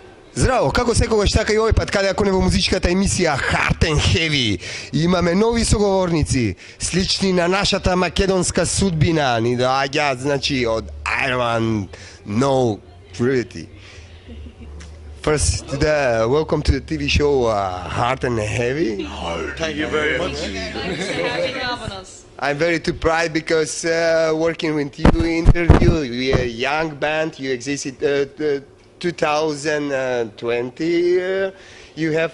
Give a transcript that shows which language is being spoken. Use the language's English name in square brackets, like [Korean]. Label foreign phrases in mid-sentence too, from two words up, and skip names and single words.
[Macedonian] Здраво, како секогаш така и овој пат, каде ако не во музичката емисија Hard and Heavy, имаме нови соговорници, слични на нашата македонска судбина, ни доаѓаат, значи, од Ireland, No Cruithne. [English] First, welcome to the TV show Hard and Heavy. Thank you very much. Thanks for having us. I'm very too proud because working with you, interview, we are a young band, you existed 2020, you have